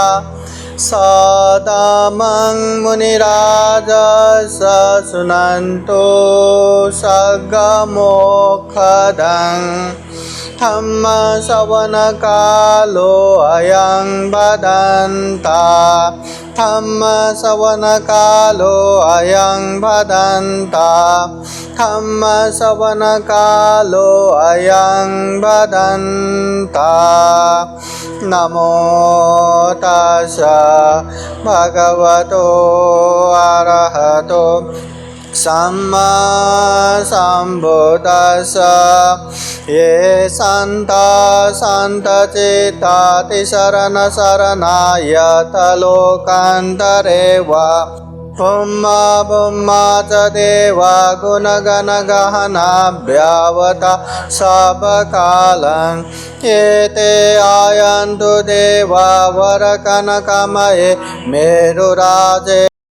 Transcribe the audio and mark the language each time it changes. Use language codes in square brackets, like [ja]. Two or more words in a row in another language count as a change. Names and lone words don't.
[pi] सदामं मुनिराजस शृण्वन्तु सगमोक्षदं धम्म श्रवणकालो अयं भदन्ता धम्म श्रवणकालो अयं भदन्ता धम्म श्रवणकालो अयं भदन्ता। नमो तस्सा भगवतो अरहतो सम्मा सम्बुद्दस्सा ये सन्ता सन्तचित्ता तिसरण शरणायत लोकान्तरे वा ब्रह्मा ब्रह्मा च देवा गुणगण गहना व्यावता सबकालं एते आयन्तु देवा वरकनकमये मेरुराजे